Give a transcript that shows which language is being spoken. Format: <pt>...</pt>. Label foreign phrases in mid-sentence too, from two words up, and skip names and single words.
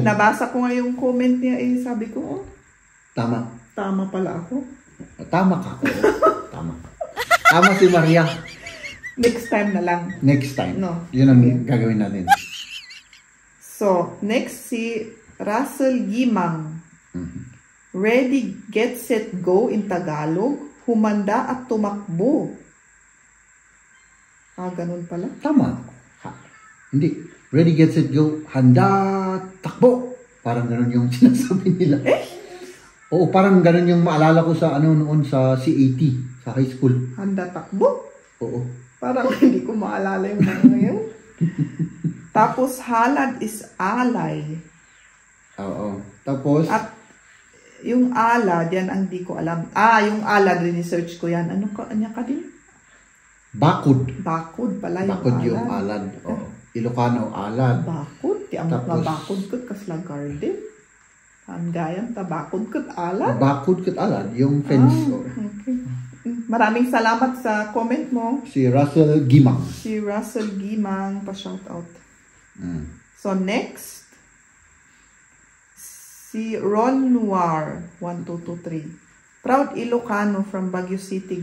<tl>Nabasa ko nga yung comment niya, sabi ko, Tama. Tama pala ako. Tama ka. Tama. Tama si Maria.</tl> <en>Next time</en> <tl>na lang.</tl> <en>Next time.</en> <tl>No. Yun ang gagawin natin. So, next si Russell Gimang.</tl> <en>Ready, get, set, go in Tagalog.</en> <tl>Humanda at tumakbo. Ganun pala. Tama. Hindi.</tl> <en>Ready, get, set, go.</en> <tl>Handa, takbo. Parang ganun yung sinasabi nila. Oo, parang ganun yung maalala ko sa noon sa CAT, sa</tl> <en>high school.</en> <tl>Handa, takbo? Oo. Parang hindi ko maalala yung mga ngayon. Tapos, halad is alay. Oo. Tapos, at yung alad, yan ang di ko alam. Yung alad, research ko yan. Ano ka din? bakod. Bakod pala yung Bakod alad. yung alad. Oo. Ilocano, alad. Bakod?</tl> <ilo>Di amot na bakod ko kasla garden. Ang gayam ta bakod ko alad. Bakod kat alad.</ilo> <tl>Yung fence. Okay. Maraming salamat sa comment mo. Si Russell Gimang. Si Russell Gimang pa-shoutout. So next, si Ron Noir 1223.</tl> <en>Proud Ilocano from Baguio City.</en>